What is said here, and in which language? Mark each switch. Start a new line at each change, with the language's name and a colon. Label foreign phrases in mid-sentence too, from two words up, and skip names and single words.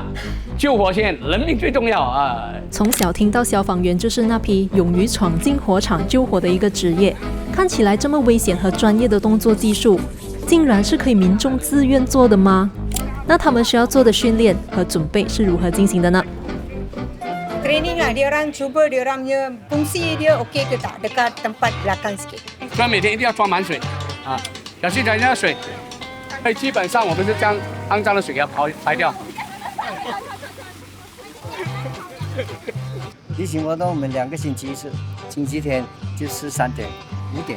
Chinese: 救火线，人命最重要啊！从小听到消防员就是那批勇于闯进火场救火的一个职业，看起来这么危险和专业的动作技术，竟然是可以民众自愿做的吗？那他们需要做的训练和准备是如何进行的呢
Malay: Training lah, dia orang cuba dia orang punya fungsi dia okey ke tak dekat tempat belakang sikit.
Chinese: 所以每天一定要装满水啊，小心人家的水。所以基本上我们是将肮脏的水给它排掉。例行活动我们2个星期一次，星期天就是3点、5点。